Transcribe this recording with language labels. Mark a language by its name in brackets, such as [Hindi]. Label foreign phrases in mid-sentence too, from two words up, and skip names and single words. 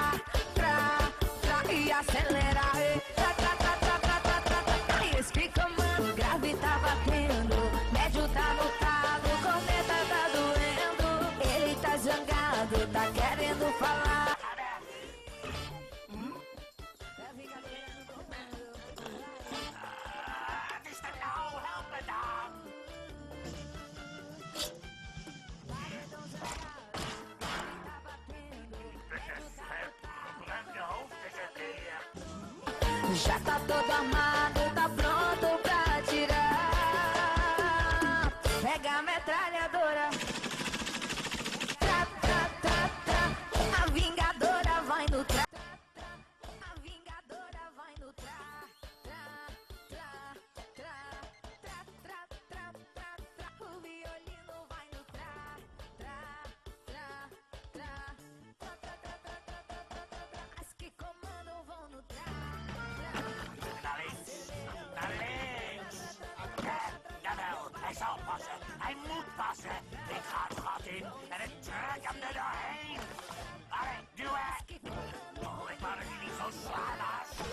[Portuguese] e acelera, esse que comando, grave tá batendo, médio tá no talo, corneta tá doendo, ele tá zangado, tá querendo falar. [Dutch] Het is te nauw, help me dan. Gebruik je hoofd eens een keer. [Portuguese] Já tá todo armado, tá pronto pra atirar. Pega a metralhadora. A vingadora vai no tra. A vingadora vai no tra. O violino vai no tra. As que comandam vão no tra. [Dutch] Naar links. Naar links. Jawel, hij zal passen. Hij moet passen. Ik ga het gat in en ik trek hem er doorheen. Allee, duwen. Oh, ik wou dat hij niet zo zwaar was.